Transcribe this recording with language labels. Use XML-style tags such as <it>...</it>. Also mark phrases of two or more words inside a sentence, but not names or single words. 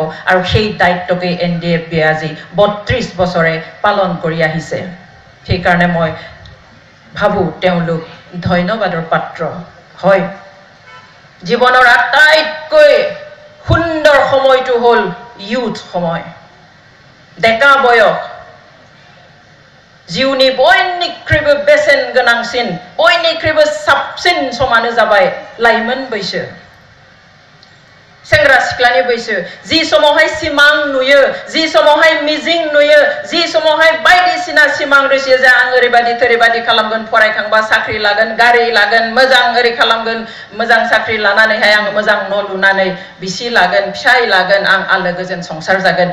<as>আৰু সেই দায়িত্বকে NDFBয়ে আজি 32 বছৰে পালন কৰি আহিছে। সেইকাৰণে মই ভাবোঁ তেওঁলোক ধন্যবাদৰ পাত্ৰ, হয়। জীৱনৰ আটাইতকৈ সুন্দৰ সময়টো হ'ল ইউথ সময়, ডেকা বয়স।</as> <brx>जिउनि बयनिख्रुइबो बेसेन गोनांसिन, बयनिख्रुइबो साबसिन समानो जाबाय लाइमोन बैसो, सेंग्रा सिख्लानि बैसो। जि समावहाय सिमां नुयो, जि समावहाय मिजिं नुयो, जि समावहाय बायदिसिना सिमां रुसियो जे आं ओरैबादि थोरैबादि खालामगोन, फरायखांबा साख्रि लागोन, गारि लागोन, मोजां ओरै खालामगोन, मोजां साख्रि लानानैहाय आं मोजां न' लुनानै बिसि लागोन, फिसाय लागोन, आं आलो गोजोन संसार जागोन।</brx>